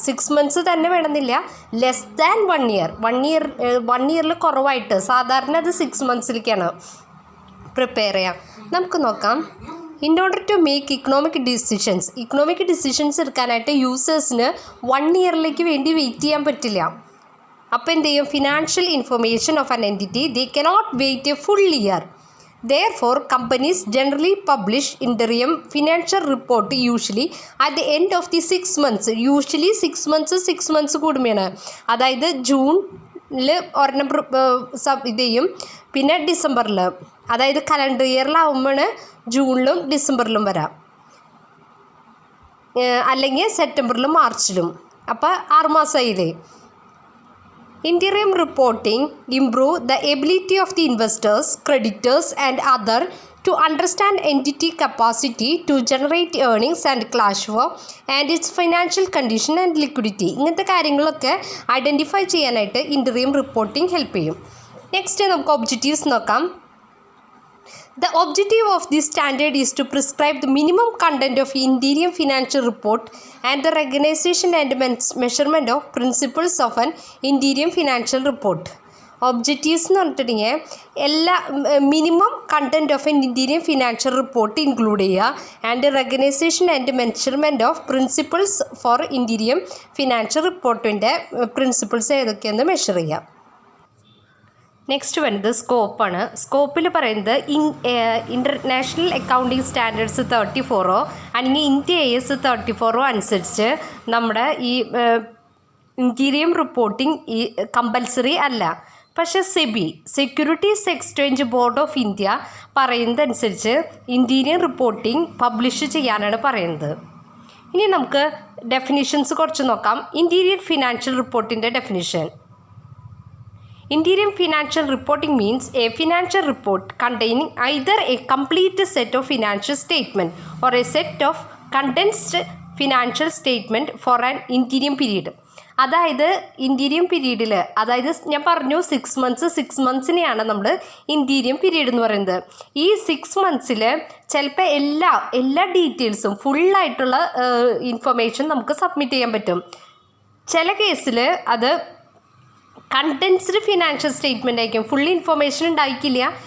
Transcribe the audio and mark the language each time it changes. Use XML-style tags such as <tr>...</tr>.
<ml>6 months തന്നെ വേണമെന്നില്ല, less than 1 year. 1 ഇയറിൽ കുറവായിട്ട് സാധാരണ അത് 6 മന്ത്സിലേക്കാണ് പ്രിപ്പയർ ചെയ്യുക. നമുക്ക് നോക്കാം.</ml> <en>in order to make economic decisions</en> <ml>എടുക്കാനായിട്ട് യൂസേഴ്സിന് 1 ഇയറിലേക്ക് വേണ്ടി വെയിറ്റ് ചെയ്യാൻ പറ്റില്ല. അപ്പോൾ എന്ത് ചെയ്യും?</ml> <en>Financial information of an entity they cannot wait a full year. Therefore, companies generally publish interim financial report usually at the end of the 6 months. Usually 6 months</en> <ml>കൂടുമ്പോഴാണ്. അതായത് ജൂണിൽ ഒരെണ്ണം ഇത് ചെയ്യും, പിന്നെ ഡിസംബറിൽ, അതായത് കലണ്ടർ ഇയറിലാവുമ്പോഴാണ് ജൂണിലും ഡിസംബറിലും വരാം, അല്ലെങ്കിൽ സെപ്റ്റംബറിലും മാർച്ചിലും. അപ്പോൾ 6 മാസമായില്ലേ.</ml> <en>Interim reporting improve the ability of the investors, creditors and other to understand entity capacity to generate earnings and cash flow and its financial condition and liquidity.</en> <ml>ഇങ്ങനത്തെ കാര്യങ്ങളൊക്കെ ഐഡൻറ്റിഫൈ ചെയ്യാനായിട്ട് ഇൻറ്ററിയം റിപ്പോർട്ടിംഗ് ഹെൽപ്പ് ചെയ്യും. Next നമുക്ക് objectives നോക്കാം.</ml> <en>The objective of this standard is to prescribe the minimum content of interim financial report and the recognition and measurement of principles of an interim financial report.</en> <ml>Objectives എന്ന് പറഞ്ഞിട്ടുണ്ടെങ്കിൽ എല്ലാ minimum content of N ഇൻറ്റീരിയം financial report include ചെയ്യുക, and recognition and measurement of principles four ഇൻറ്റീരിയം financial റിപ്പോർട്ടിൻ്റെ principles ഏതൊക്കെയെന്ന് measure ചെയ്യുക. Next വരുന്നത് സ്കോപ്പാണ്. സ്കോപ്പിൽ പറയുന്നത് international accounting standards 34 അല്ലെങ്കിൽ INT AS 34 അനുസരിച്ച് നമ്മുടെ ഈ ഇൻറ്റീരിയം റിപ്പോർട്ടിംഗ് ഈ കമ്പൽസറി അല്ല. പക്ഷേ securities exchange board of India പറയുന്നതനുസരിച്ച് ഇൻറ്റീരിയം റിപ്പോർട്ടിംഗ് പബ്ലിഷ് ചെയ്യാനാണ് പറയുന്നത്. ഇനി നമുക്ക് ഡെഫിനിഷൻസ് കുറച്ച് നോക്കാം. ഇൻറ്റീരിയർ ഫിനാൻഷ്യൽ റിപ്പോർട്ടിൻ്റെ definition.</ml> <en>Interim financial reporting means a financial report containing either a complete set of financial statement or a set of condensed financial statement for an interim period.</en> <ml>അതായത് ഇൻറ്റീരിയം പീരീഡിൽ, അതായത് ഞാൻ പറഞ്ഞു 6 മന്ത്സിനെയാണ് നമ്മൾ ഇൻറ്റീരിയം പീരീഡ് എന്ന് പറയുന്നത്. ഈ 6 മന്ത്സിൽ ചിലപ്പോൾ എല്ലാ ഡീറ്റെയിൽസും ഫുള്ളായിട്ടുള്ള ഇൻഫർമേഷൻ നമുക്ക് സബ്മിറ്റ് ചെയ്യാൻ പറ്റും. ചില കേസിൽ അത് കണ്ടൻസ്ഡ് ഫിനാൻഷ്യൽ സ്റ്റേറ്റ്മെൻ്റ് ആയിരിക്കും, ഫുൾ ഇൻഫർമേഷൻ ഉണ്ടായിരിക്കില്ല.</ml>